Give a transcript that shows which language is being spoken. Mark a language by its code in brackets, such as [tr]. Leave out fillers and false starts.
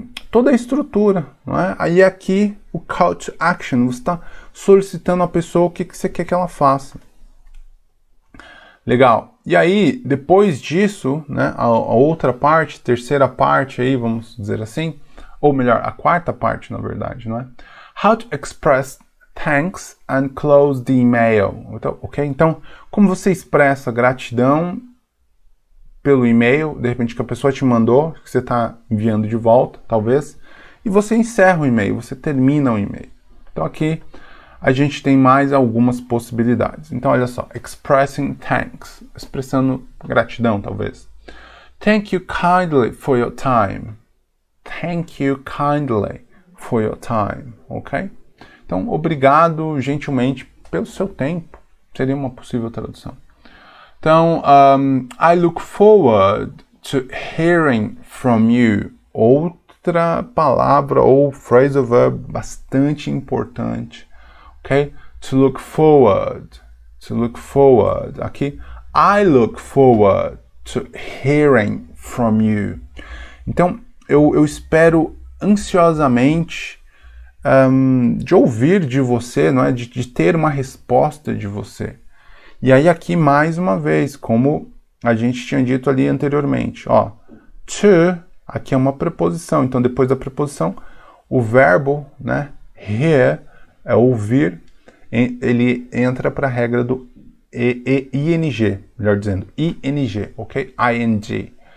[pt] Toda a estrutura, não é? Aí aqui, o [en] call to action, [pt] você está solicitando à pessoa o que você quer que ela faça. Legal. E aí, depois disso, né, a outra parte, terceira parte aí, vamos dizer assim, ou melhor, a quarta parte, na verdade, não é? [en] How to express thanks and close the email. [pt] Então, ok? Então, como você expressa gratidão pelo e-mail, de repente que a pessoa te mandou, que você está enviando de volta, talvez, e você encerra o e-mail, você termina o e-mail. Então aqui a gente tem mais algumas possibilidades. Então olha só, [en] expressing thanks, [pt] expressando gratidão talvez. [en] Thank you kindly for your time. Thank you kindly for your time, ok? [pt] Então, obrigado gentilmente pelo seu tempo. Seria uma possível tradução. Então, [en] I look forward to hearing from you. [pt] Outra palavra ou phrasal verb bastante importante, ok? [en] To look forward. To look forward. [pt] Aqui, [en] I look forward to hearing from you. [pt] Então, eu espero ansiosamente de ouvir de você, não é? De ter uma resposta de você. E aí aqui, mais uma vez, como a gente tinha dito ali anteriormente, ó, to, aqui é uma preposição, então depois da preposição, o verbo, né, hear, é ouvir, ele entra para a regra do ing, melhor dizendo, ing, ok? ing.